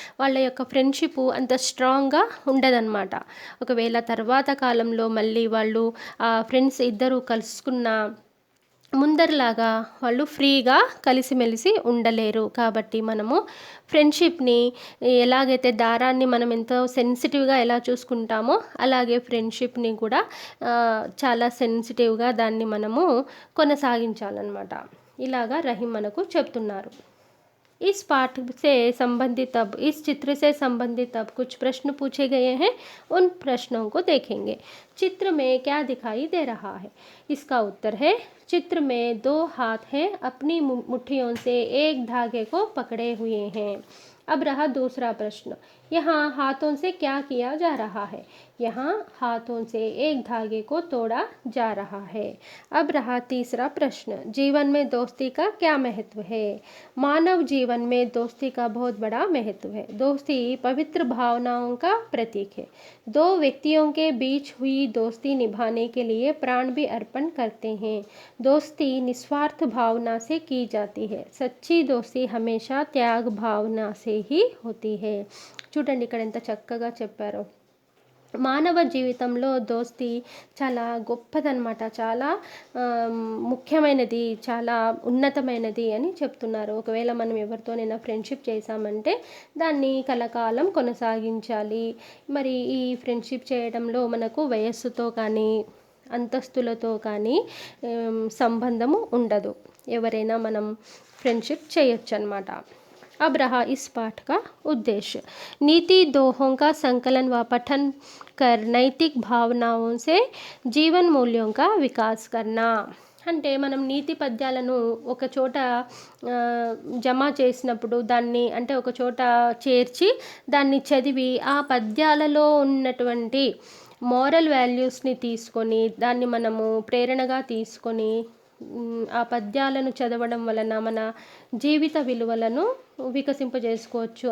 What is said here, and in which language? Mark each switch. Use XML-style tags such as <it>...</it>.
<te>వాళ్ళ యొక్క ఫ్రెండ్షిప్ అంత స్ట్రాంగ్గా ఉండదన్నమాట। ఒకవేళ తర్వాత కాలంలో మళ్ళీ వాళ్ళు ఆ ఫ్రెండ్స్ ఇద్దరు కలుసుకున్న ముందరలాగా వాళ్ళు ఫ్రీగా కలిసిమెలిసి ఉండలేరు। కాబట్టి మనము ఫ్రెండ్షిప్ని ఎలాగైతే దారాన్ని మనం ఎంతో సెన్సిటివ్గా ఎలా చూసుకుంటామో అలాగే ఫ్రెండ్షిప్ని కూడా చాలా సెన్సిటివ్గా దాన్ని మనము కొనసాగించాలన్నమాట। ఇలాగా రహీం మనకు చెప్తున్నారు।</te> <hi>इस पाठ से संबंधित अब इस चित्र से संबंधित अब कुछ प्रश्न पूछे गए हैं, उन प्रश्नों को देखेंगे। चित्र में क्या दिखाई दे रहा है, इसका उत्तर है चित्र में दो हाथ हैं, अपनी मुट्ठियों से एक धागे को पकड़े हुए हैं। अब रहा दूसरा प्रश्न, यहाँ हाथों से क्या किया जा रहा है, यहाँ हाथों से एक धागे को तोड़ा जा रहा है। अब रहा तीसरा प्रश्न, जीवन में दोस्ती का क्या महत्व है। मानव जीवन में दोस्ती का बहुत बड़ा महत्व है। दोस्ती पवित्र भावनाओं का प्रतीक है। दो व्यक्तियों के बीच हुई दोस्ती निभाने के लिए प्राण भी अर्पण करते हैं। दोस्ती निस्वार्थ भावना से की जाती है। सच्ची दोस्ती हमेशा त्याग भावना से ही होती है।</hi> <te>చూడండి ఇక్కడ ఎంత చక్కగా చెప్పారో। మానవ జీవితంలో దోస్తీ చాలా గొప్పదన్నమాట, చాలా ముఖ్యమైనది, చాలా ఉన్నతమైనది అని చెప్తున్నారు। ఒకవేళ మనం ఎవరితోనైనా ఫ్రెండ్షిప్ చేశామంటే దాన్ని కలకాలం కొనసాగించాలి। మరి ఈ ఫ్రెండ్షిప్ చేయడంలో మనకు వయస్సుతో కానీ అంతస్తులతో కానీ సంబంధము ఉండదు, ఎవరైనా మనం ఫ్రెండ్షిప్ చేయొచ్చు అన్నమాట।</te> <hi>अब रहा इस पाठ का उद्देश्य, नीति दोहों का संकलन व पठन कर नैतिक भावनाओं से जीवन मूल्यों का विकास करना।</hi> <te>అంటే మనం నీతి పద్యాలను ఒక చోట జమ చేసినప్పుడు దాన్ని అంటే ఒక చోట చేర్చి దాన్ని చదివి ఆ పద్యాలలో ఉన్నటువంటి మోరల్ వాల్యూస్ని తీసుకొని దాన్ని మనము ప్రేరణగా తీసుకొని ఆ పద్యాలను చదవడం వలన మన జీవిత విలువలను వికసింపజేసుకోవచ్చు।</te>